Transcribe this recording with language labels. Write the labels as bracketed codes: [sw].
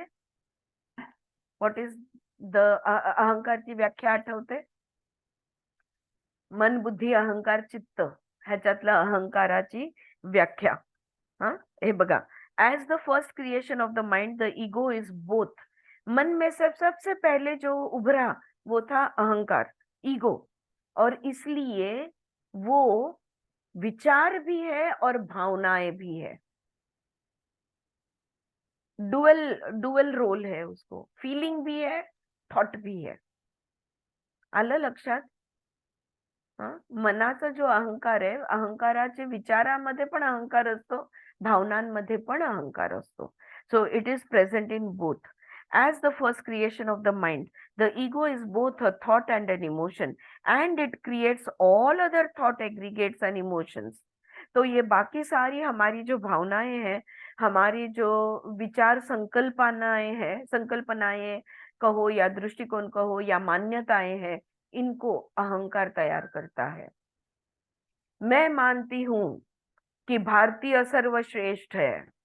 [en] what is the [mr] अहंकारची व्याख्या आठवते? मन, बुद्धी, अहंकार, चित्त ह्याच्यातलं अहंकाराची व्याख्या। हे बघा, [en] As the first creation of the mind, the ego is both. [hi] मन में सबसे पहले जो उभरा वो था अहंकार, ईगो, और इसलिए वो विचार भी है और भावनाएं भी है। डुअल रोल है उसको, फीलिंग भी है, थॉट भी है। [mr] आलं लक्षात? मनाचा जो अहंकार आहे, अहंकाराचे विचारामध्ये पण अहंकार असतो, भावनांमध्ये पण अहंकार असतो. [en] So it is present in both. As the first creation of the mind, the ego is both a thought and an emotion, and it creates all other thought aggregates and emotions. [hi] तो ये बाकी सारी हमारी जो भावनाएं हैं, हमारी जो विचार संकल्पनाएं कहो या दृष्टिकोण कहो या मान्यताएं हैं, इनको अहंकार तैयार करता है। मैं मानती हूं कि भारतीय सर्वश्रेष्ठ है।